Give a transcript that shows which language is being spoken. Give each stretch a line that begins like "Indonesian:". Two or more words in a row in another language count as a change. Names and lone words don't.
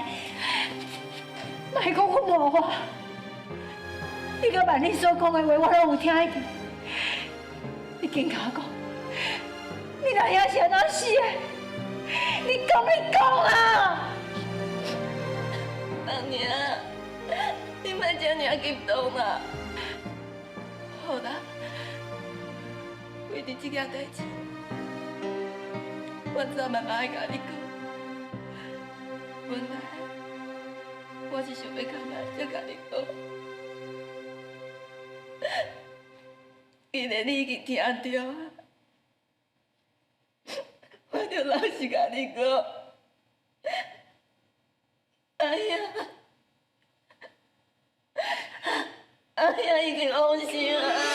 Min Nan Chinese: 莫讲我无话，你甲万里所讲的话，我拢有听见。你紧甲我讲，你阿兄是安怎死的？你讲啊！阿娘，你莫这样激动嘛。好啦，为着这件代志。我早慢慢爱甲你讲，本来我是想要较慢才甲你讲，既然你已经听到啊，我就老实甲你讲，哎呀，哎呀，已经往生啊！